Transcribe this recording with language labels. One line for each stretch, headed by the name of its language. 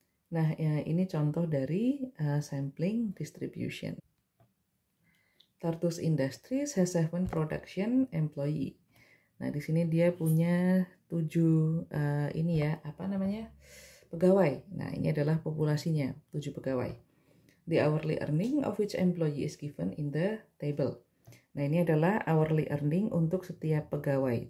Indonesian: Nah, ya, ini contoh dari sampling distribution.
English: Tartus Industries has 7 production employee.
Indonesian: Nah, di sini dia punya 7 ini ya, apa namanya? Pegawai. Nah, ini adalah populasinya, 7 pegawai.
English: The hourly earning of each employee is given in the table.
Indonesian: Nah, ini adalah hourly earning untuk setiap pegawai.